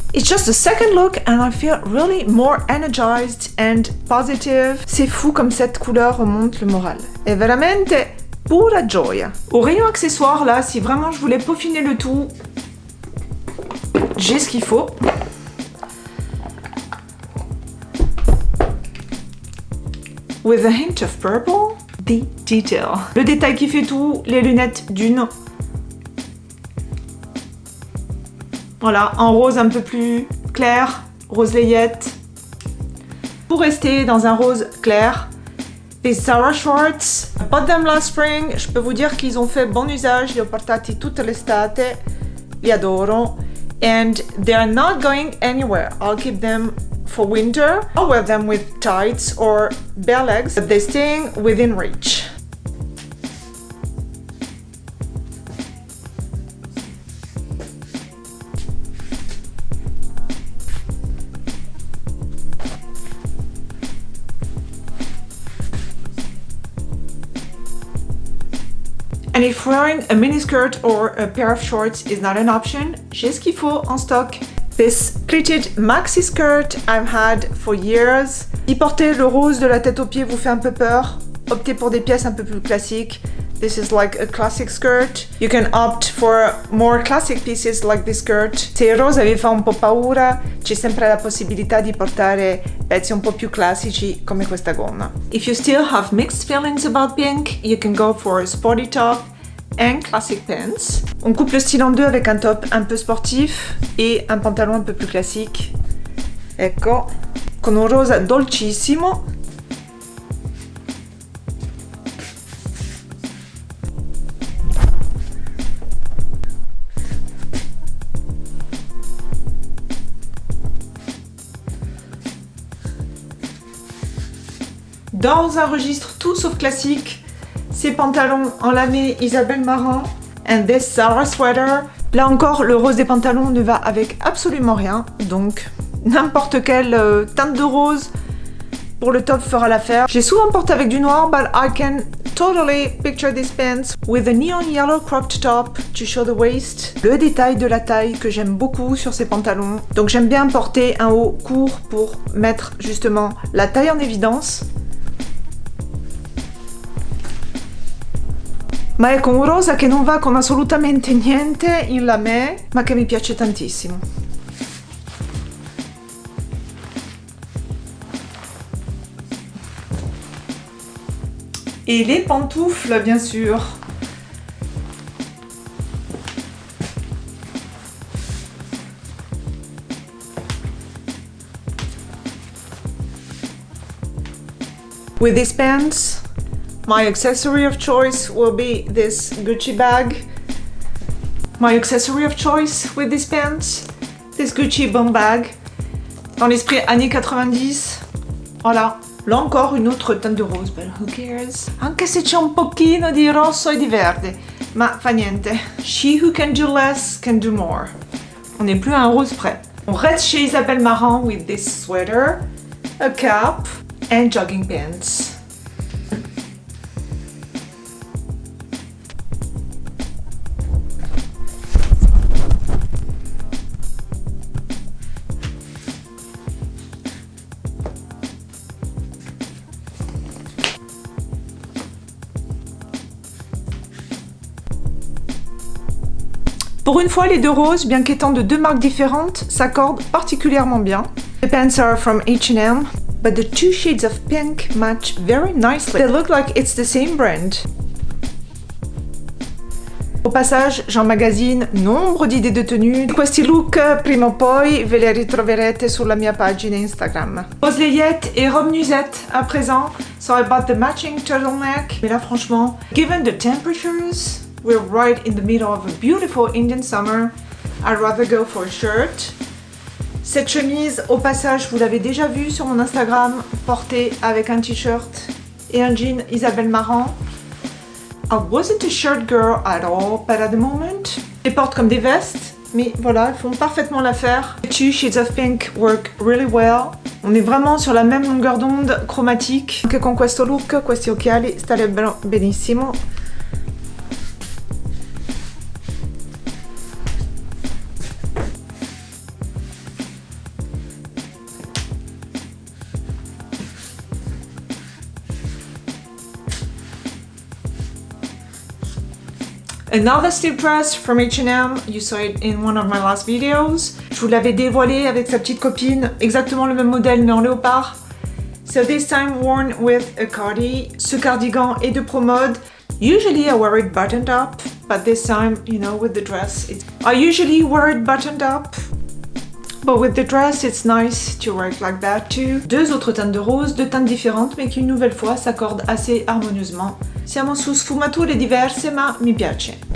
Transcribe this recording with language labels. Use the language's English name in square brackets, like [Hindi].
[English] It's just the second look and I feel really more energized and positive. [French] C'est fou comme cette couleur remonte le moral. [Italian] È veramente pura gioia. [French] Au rayon accessoires là, si vraiment je voulais peaufiner le tout, j'ai ce qu'il faut. [English] With a hint of purple, the detail. [French] Le détail qui fait tout, les lunettes d'une. Voilà, en rose un peu plus clair, rose layette. Pour rester dans un rose clair, les Zara shorts. [English] I bought them last spring. [French] Je peux vous dire qu'ils ont fait bon usage. [Italian] Li ho portati tutta l'estate. Li adoro. [English] And they're not going anywhere. I'll keep them for winter. I'll wear them with tights or bare legs, but they're staying within reach. And if wearing a miniskirt or a pair of shorts is not an option, [French] j'ai ce qu'il faut en stock. [English] This pleated maxi skirt I've had for years. [French] Si porter le rose de la tête aux pieds vous fait un peu peur, optez pour des pièces un peu plus classiques. [English] This is like a classic skirt. You can opt for more classic pieces like this skirt. [Italian] Se il rosa vi fa un po' paura, c'è sempre la possibilità di portare pezzi un po' più classici come questa gonna. [English] If you still have mixed feelings about pink, you can go for a sporty top and classic pants. [French] On coupe le style en deux avec un top un peu sportif et un pantalon un peu plus classique. [Italian] Ecco, con un rosa dolcissimo. [French] Dans un registre tout sauf classique, ces pantalons en lamé Isabelle Marant [English] and this Zara sweater. [French] Là encore, le rose des pantalons ne va avec absolument rien, donc n'importe quelle teinte de rose pour le top fera l'affaire. J'ai souvent porté avec du noir, [English] but I can totally picture these pants with a neon yellow cropped top to show the waist. [French] Le détail de la taille que j'aime beaucoup sur ces pantalons. Donc j'aime bien porter un haut court pour mettre justement la taille en évidence. [Italian] Ma ecco un rosa che non va con assolutamente niente in lamé, ma che mi piace tantissimo. [French] Et les pantoufles, bien sûr. [English] With these pants, my accessory of choice will be this Gucci bag. My accessory of choice with these pants, this Gucci bum bag. [French] Dans l'esprit années 90, voilà. Là encore une autre teinte de rose, [English] but who cares? [Italian] Anche se c'è un pochino di rosso e di verde, ma fa niente. [English] She who can do less can do more. [French] On n'est plus à un rose près. On reste chez Isabelle Marant [English] with this sweater, a cap and jogging pants. [French] Pour une fois, les deux roses, bien qu'étant de deux marques différentes, s'accordent particulièrement bien. [English] The pants are from H&M, but the two shades of pink match very nicely. They look like it's the same brand. [French] Au passage, j'emmagasine nombre d'idées de tenues. [Italian] Questi look, prima o poi, ve les ritroverete sulla mia pagina Instagram. [French] Rose layette et robe nuisette à présent. [English] So I bought the matching turtleneck. [French] Mais là, franchement, [English] given the temperatures, we're right in the middle of a beautiful Indian summer. I'd rather go for a shirt. [French] Cette chemise, au passage, vous l'avez déjà vue sur mon Instagram, portée avec un t-shirt et un jean Isabelle Marant. [English] I wasn't a shirt girl at all, but at the moment, [French] je les porte comme des vestes, mais voilà, elles font parfaitement l'affaire. [English] The two shades of pink work really well. [French] On est vraiment sur la même longueur d'onde chromatique. [Italian] Anche con questo look, questi occhiali starebbero benissimo. [English] Another slip dress from H&M, you saw it in one of my last videos. [French] Je vous l'avais dévoilé avec sa petite copine, exactement le même modèle mais en léopard. [English] So this time worn with a cardi. [French] Ce cardigan est de pro mode. [English] Usually I wear it buttoned up, but this time, you know, with the dress, I usually wear it buttoned up. But with the dress, it's nice to wear it like that too. [French] Deux autres teintes de rose, deux teintes différentes, mais qui une nouvelle fois s'accordent assez harmonieusement. [Italian] Siamo su sfumature diverse, ma mi piace.